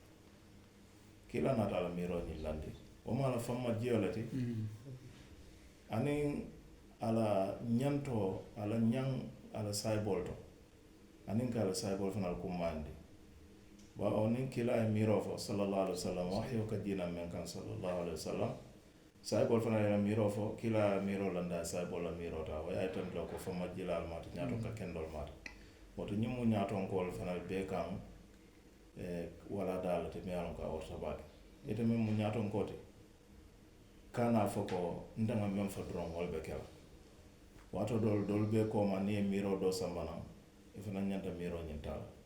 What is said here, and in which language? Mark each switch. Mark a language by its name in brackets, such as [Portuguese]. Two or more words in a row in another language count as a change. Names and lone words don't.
[Mandingo] kila naata a la miiroo ñiŋ landi wo mu a la famma jio le ti aniŋ a la ñantoo a la ñaŋ a la sayiboolu to aniŋ ka a la sayiboolu fanaŋ kummaandi bawo niŋ kila ye miiroo fo [Arabic] sallallahu alaihi wa sallam [Mandingo] wahyoo ka jiinaŋ meŋ kaŋ [Arabic] sallallahu alaihi wa sallam [Mandingo] sayiboolu fanaŋ ye la miiroo fo kila ye miiroo landi a ye sayiboolu la miiroo taa wo ye a yitandi la ko famma jilaalu maata ñaato ka kendoolu maata woto ñiŋ mu ñaatonkoolu fanaŋ bee kaŋ wala daa le ti miŋ ye a loŋ ko a warata baake ite meŋ mu ñaatonkoo ti ka naa fo ko nte ŋa meŋ fo doroŋ wolu be ke la waato doolu bee kooma niŋ ye miiroo doo samba naŋ i fanaŋ ñanta miiroo ñiŋ taa la